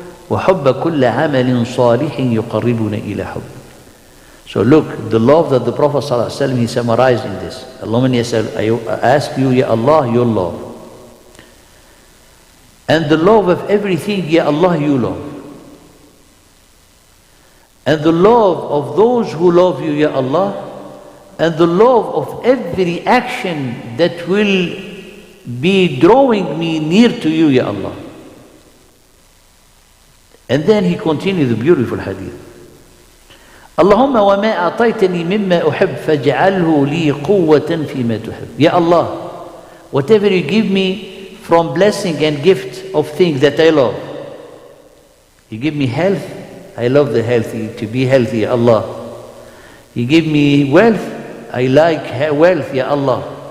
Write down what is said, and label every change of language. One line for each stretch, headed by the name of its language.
Arabic: وحب كل عمل صالح يقربنا إلى حب.
English: So look, the love that the Prophet ﷺ, he summarized in this. Allahumma I ask you, Ya Allah, your love. And the love of everything, Ya Allah, you love. And the love of those who love you, Ya Allah. And the love of every action that will be drawing me near to you, Ya Allah. And then he continued the beautiful hadith.
Arabic: اللهم وما أعطيتني مما أحب فاجعله لي قوة فيما تحب.
English: Ya Allah, whatever you give me from blessing and gift of things that I love. You give me health, I love the healthy, to be healthy, Ya Allah. You give me wealth, I like wealth, Ya Allah.